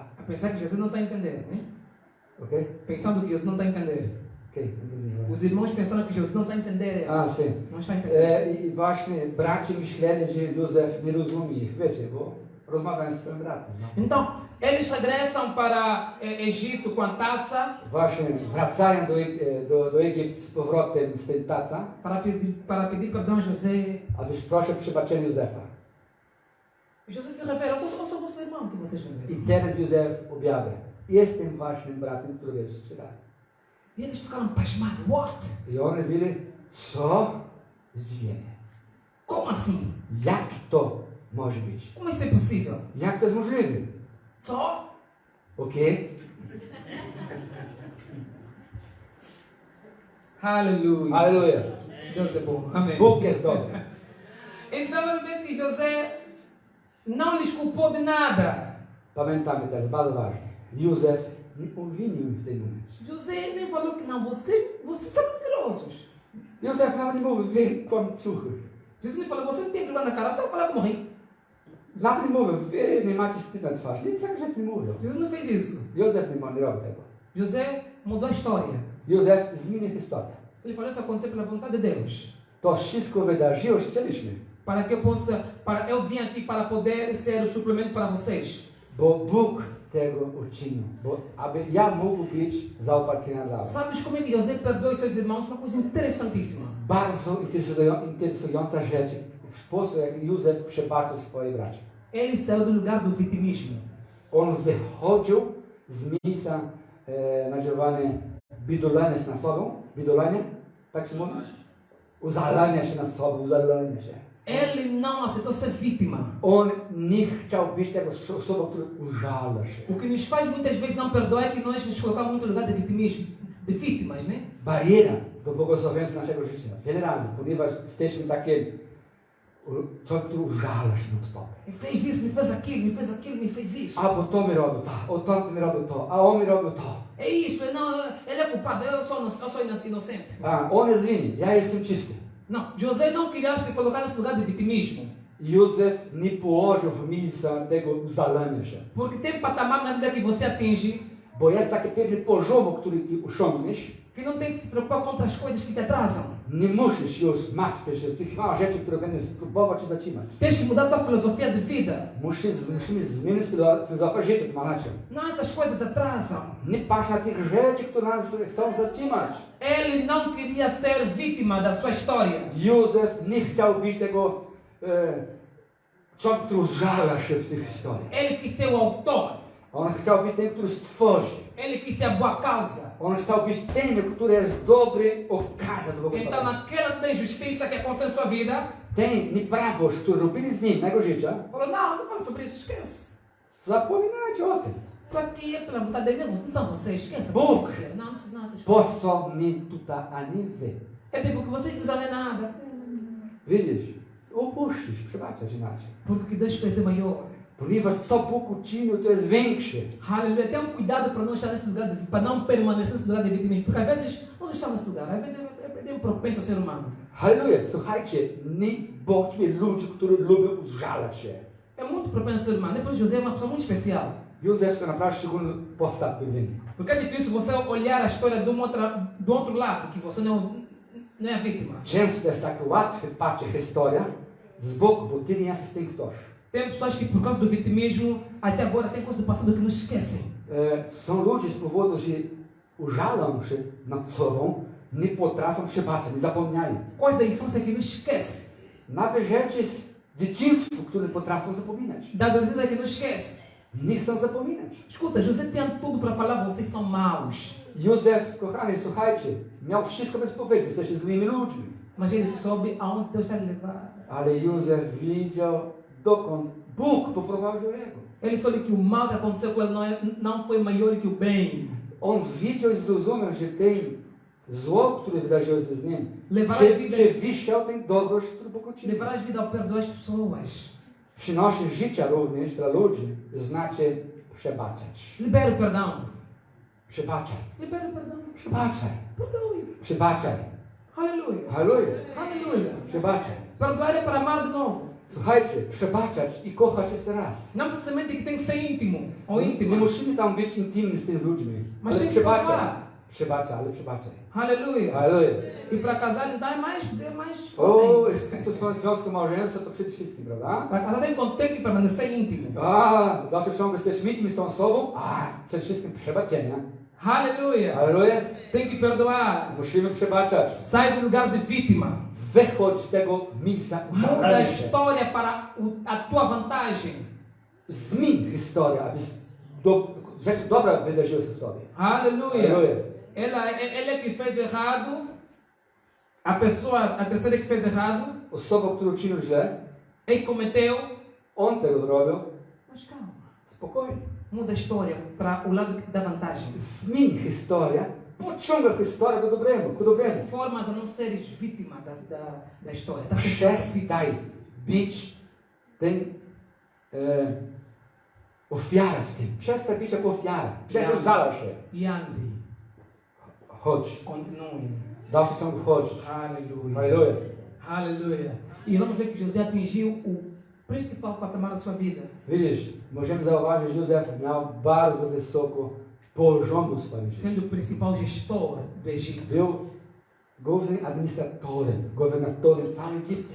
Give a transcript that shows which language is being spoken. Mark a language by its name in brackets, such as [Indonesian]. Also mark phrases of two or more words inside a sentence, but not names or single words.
[Portuguese] A pensar que José não está a entender, né? Ok? Pensando que José não está a entender. Ok, entendi. Os irmãos pensando que José não está a entender. A, sim. Não está a entender. [Polish] I właśnie bracia myśleli, że Józef nie rozumie ich, wiecie, bo rozmawiają z swoim bratem. No. [Portuguese] Então, eles regressam para Egito com a taça [Polish] Właśnie wracają do Egiptu z powrotem z tej taca, [Portuguese] para pedir perdão a José. [Polish] abyś prosił przebaczenia Józefa. [Portuguese] E José se revela, eu sou vosso irmão que vocês não [Polish] I [Portuguese] veem. [Polish] teraz Józef objawia, jestem waszym bratem, którego sprzedali. [Portuguese] E eles ficaram pasmados. What? [Polish] I oni byli, co? Zdziwienie. [Portuguese] Como assim? [Polish] Jak to może być? [Portuguese] Como isso é possível? [Polish] Jak to jest możliwe? [Portuguese] Só? [Polish] Okej? [Portuguese] Aleluia. [Polish] Aleluja. [Portuguese] Deus é bom. Amém. [Polish] Bóg jest dobry. [Portuguese] Então, realmente, José não lhes culpou de nada. [Polish] Pamiętamy teraz, bardzo ważne. Józef nie uwinił w tym momencie. [Portuguese] José nem falou que não, vocês são mentirosos. [Polish] Józef nawet nie mówił, wy kłamcuchy. [Portuguese] Jesus nem falou, você não tem vergonha na cara, você vai falar que morri. [Polish] Nawet nie mówił, wy nie macie wstyd na twarzy. Nic tak rzeczy nie mówił. [Portuguese] Jesus não fez isso. [Polish] Józef nie robił tego. [Portuguese] José mudou a história. [Polish] Józef zmienił historię. [Portuguese] Ele falou isso aconteceu pela vontade de Deus. [Polish] To wszystko wydarzyło, chcieliśmy. [Portuguese] Para que eu vim aqui para poder ser o suplemento para vocês. [Polish] Bo Bóg tego uczynił, bo aby ja mógł być zaopatrzony dla was. [Portuguese] Sabes como é que José perdoa os seus irmãos? Uma coisa interessantíssima. [Polish] Bardzo interesująca rzecz, sposób jak Józef przebaczył swoje bracia. [Portuguese] Ele saiu do lugar do vitimismo. [Polish] On wychodził z miejsca nazywane bidolania się nad sobą. Bidolania? Tak się mówi? Uzalania się nad sobą, uzalania się. [Portuguese] Ele não aceitou ser vítima. [Polish] On nie chciał być taką osobą, która użala się. [Portuguese] O que nos faz muitas vezes não perdoar é que nós nos colocamos muito no lugar de vitimismo, de vítimas, né? [Polish] Bariera do błogosławieństwa naszego życia. Wiele razy, ponieważ jesteśmy takie, co który użala się non stop. [Portuguese] Me fez isso, me fez aquilo, me fez aquilo, me fez isso. [Polish] A bo to mi robił to, o to mi robił to, a on mi robił to. [Portuguese] É isso, não, ele é culpado, eu sou inocente. [Polish] A on jest winny, ja jestem czysty. [Portuguese] Não, José não queria se colocar nesse lugar de vitimismo. [Polish] Józef nie położył w miejsca tego uzalania się. [Portuguese] Porque tem patamar na vida que você atinge [Polish] Bo jest taki pewny poziom, który ty osiągniesz. [Portuguese] que não tem que se preocupar com outras coisas que te atrasam. [Polish] Nie musisz już martwić się tych małych rzeczy, które będą próbować cię zatrzymać. [Portuguese] Tens que mudar tua filosofia de vida. [Polish] Musimy zmienić filozofię życia, to ma znaczy. [Portuguese] Não, essas coisas atrasam. [Polish] Nie patrz na tych rzeczy, które nas chcą zatrzymać. [Portuguese] Ele não queria ser vítima da sua história. [Polish] Józef nie chciał być tego człowiek, który żala się w tych historiach. [Portuguese] Ele quis ser o autor. [Polish] On chciał być tym, który stworzy. [Portuguese] Ele quis ser a boa causa. [Polish] On chciał być tym, który jest dobry okazja do [Portuguese] Então, [Polish] błogosławieństwa. [Portuguese] naquela injustiça que aconteceu em sua vida, [Polish] Ten nieprawość, którą robili z nim na jego życia, [Portuguese] falou: não, não fala sobre isso, esquece. [Polish] zapominajcie o tym. [Portuguese] Estou aqui é pela vontade dele, não são vocês, esquece. [Polish] Bóg [Portuguese] Não, não, essas coisas. [Polish] posłał mnie tutaj, a nie wy. [Portuguese] É tipo que vocês não sabem nada. [Polish] Widzisz? Upuścisz, przebaczać inaczej. [Portuguese] Porque o que Deus fez é maior. [Polish] Ponieważ co Bóg uczynił, to jest większe. [Portuguese] Aleluia. Tenha um cuidado para não estar nesse lugar, para não permanecer nesse lugar de vitimismo. Porque às vezes nós estamos nesse lugar, às vezes é propenso ao ser humano. [Polish] Halleluja, słuchajcie, nie bądźmy ludzi, którzy lubią użalać się. [Portuguese] É muito propenso ao ser humano. Depois José é uma pessoa muito especial. [Polish] Józef to naprawdę szczególny postać biblijny. [Portuguese] Porque é difícil você olhar a história do outro lado, que você não é a vítima. [Polish] Często jest tak łatwe patrzeć historia z boku, bo ty nie jesteś tym ktoś. [Portuguese] Tem pessoas que por causa do vitimismo, até agora tem coisas do passado que não esquecem. [Polish] Są ludzie z powodu, że użalą się nad sobą, nie potrafią przebaczać, nie zapominają. [Portuguese] Coisas da infância que não esquece. [Polish] Nawet rzeczy z dzieciństwa, które nie potrafią zapominać. [Portuguese] Da adolescência que não esquece. [Polish] Nie chcą zapominać. [Portuguese] Escuta, José tinha tudo para falar, vocês são maus. [Polish] Józef, kochany, słuchajcie, miał wszystko bez powiedzieć, jesteście złymi ludźmi. [Portuguese] Mas ele soube aonde Deus vai levar. [Polish] Ale Józef widział, dokąd Bóg poprowadził jego. [Portuguese] Ele soube que o mal que aconteceu com ele não foi maior que o bem. [Polish] On widział i zrozumiał, że ten zło, które wydarzyło się z nim, przewyższał ten dobroć, który Bóg uczynił. [Portuguese] Levarás vida ao perdoar as pessoas. [Polish] Przynosi życia również dla ludzi, znaczy przebaczać. [Portuguese] Libera o perdão. [Polish] Przebaczaj. [Portuguese] Libera o perdão. [Polish] Przebaczaj. [Portuguese] Perdoe. [Polish] Przebaczaj. [Portuguese] Aleluia. [Polish] Halleluja. [Portuguese] Aleluia. [Polish] Przebaczaj. [Portuguese] Perdoar é para amar de novo. [Polish] Słuchajcie, przebaczać i kochać jeszcze raz. [Portuguese] Não precisamente que tem que ser íntimo ou [Polish] Nie [Portuguese] íntima. [Polish] musimy tam być intymni z tymi ludźmi. [Portuguese] Mas [Polish] Ale [Portuguese] tem que [Polish] przebaczaj. [Portuguese] perdoar. [Polish] Przebaczaj, ale przebaczaj. [Portuguese] Aleluia. [Polish] Halleluja. [Portuguese] E para casar então é mais [Polish] O, [Portuguese] forte. [Polish] jak to są związku małżeństwa, to przede wszystkim, prawda? [Portuguese] Para casar tem que permanecer íntimo. [Polish] A, w dalszym ciągu jesteśmy intymni z tą osobą, a przede wszystkim przebaczenia. [Portuguese] Aleluia. [Polish] Halleluja. [Portuguese] Tem que perdoar. [Polish] Musimy przebaczać. [Portuguese] Sai do lugar de vítima. [Polish] Wychodź z tego miejsca [Portuguese] Muda a [Polish] użalania się. [Portuguese] história para a tua vantagem. [Polish] Zmień historię, aby rzeczy dobra wydarzyły się w tobie. [Portuguese] Aleluia. [Polish] Halleluja. [Portuguese] Ele que fez o errado. A terceira que fez errado. [Polish] Osoba, która uczynił źle, [Portuguese] Ele cometeu. [Polish] on tego zrobił. [Portuguese] Mas calma. [Polish] Spokojnie. [Portuguese] Muda a história para o lado da vantagem. [Polish] Zmień historię, pociąga historię do dobrego, ku dobremu. [Portuguese] Formas a não seres vítima da história. Tá sempre [Polish] Przestań być ten ofiara w tym. Przestań być jako ofiara. Przestań zalać się. [Portuguese] e ande. [Polish] Chodź. [Portuguese] Continue. [Polish] W dalszym ciągu chodź. [Portuguese] Aleluia. [Polish] Halleluja. [Portuguese] Aleluia. E vamos ver que José atingiu o principal patamar da sua vida. [Polish] Widzisz, możemy zauważyć, że Józef miał bardzo wysoko poziom w swoim życiu. [Portuguese] Sendo o principal gestor do Egito. [Polish] Był głównym administratorem, gowernatorem całym Egiptem.